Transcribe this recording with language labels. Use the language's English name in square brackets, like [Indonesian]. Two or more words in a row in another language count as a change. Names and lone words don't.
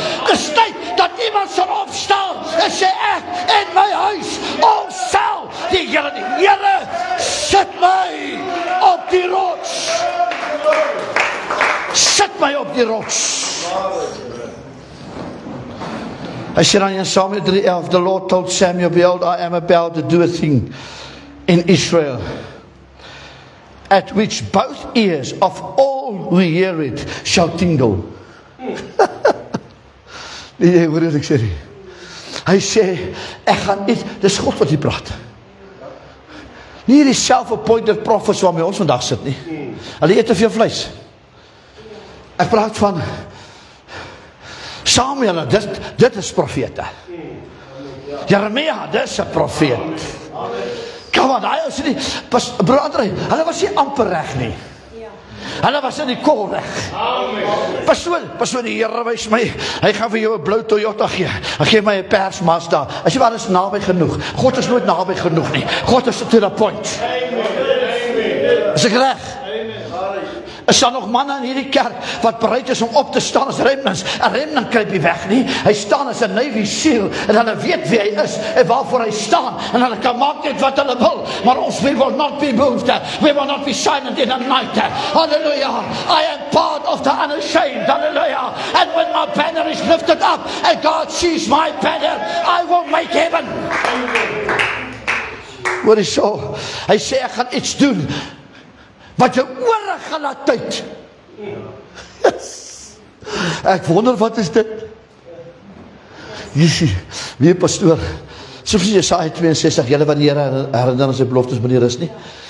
[Afrikaans] Dis tyd dat iemand sal opstaan en sê ek en my huis, ons sal die Here sit my op die rots. Sit my op die rots. Hy sê dan in Samuel 3:11, [English] the Lord told Samuel, behold, I am about to do a thing in Israel, at which both ears of all who hear it shall tingle. [Afrikaans] Nee, hoor wat ek sê nie. Hy sê, ek gaan iets, dis God wat hier praat. Nie die [English] self-appointed prophets [Afrikaans] waarmee ons vandag sit nie. Hulle eet te veel vleis. Ek praat van Samuel, dit is profete. Jeremia, dit is 'n profeet. Kom aan, hy is nie, broeder, hulle was nie amper reg nie. Hulle was in die kol reg. Pastoor, die Here wys my, hy gaan vir jou 'n blou Toyota gee. Hy gee my 'n pers Mazda. As jy maar is naby genoeg. God is nooit naby genoeg nie. [English] God is to the point. [Afrikaans] Is ek reg? Is daar nog manne in hierdie kerk wat bereid is om op te staan as remnants? 'n remnant kruip nie weg nie. Hy staan as 'n Navy SEAL en hulle weet wie hy is en waarvoor hy staan en hulle kan maak net wat hulle wil. Maar ons, [English] we will not be moved. We will not be silent in the night. Hallelujah. I am part of the unashamed. Hallelujah. And when my banner is lifted up and God sees my banner, I will make heaven. [Afrikaans] Wat is so? Hy sê ek gaan iets doen wat jou ore gaan laat tyd. Ek wonder wat is dit? Jessie, wie pastoor, soos Jesaja 62, julle wat die Here herinner aan sy beloftes wanneer is nie.